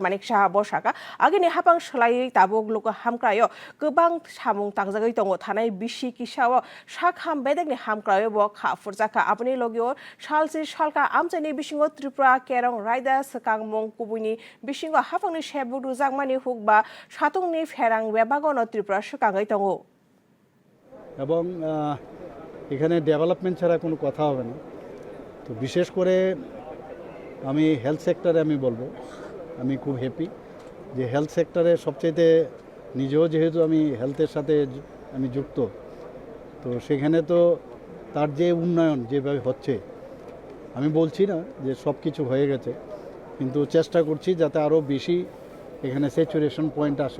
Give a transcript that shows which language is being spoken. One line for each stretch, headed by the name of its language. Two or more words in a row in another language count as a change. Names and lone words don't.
Kok Borok: Manik Saha bo saka agini hapang slai tabuk luko hamkrayo gobang samung tangjagai tongo thanai bisi kisao sak ham bedek ni hamkrayo bo kha furjaka apni logio salsi salka amjani bisingo Tripura Kerong Raida sakangmong kubuni bisingo hapangni shebu rujangmani hukba সাতংনি ফেরাং বেবাগন ত্রিপুরা সুকাঙ্গাই তঙ্গো
Bangla: এবং এখানে ডেভেলপমেন্ট ছাড়া কোনো কথা হবে না। তো বিশেষ করে আমি
English: health sector
Bangla: আমি বলবো আমি খুব হ্যাপি যে
English: health sector
Bangla: সবচেয়ে নিজেও যেহেতু আমি হেলথের সাথে আমি যুক্ত, তো সেখানে তো তার যে উন্নয়ন যেভাবে হচ্ছে, আমি বলছি না যে সব কিছু হয়ে গেছে, কিন্তু চেষ্টা করছি যাতে আরও বেশি এখানে
English: saturation point
Bangla: আসে।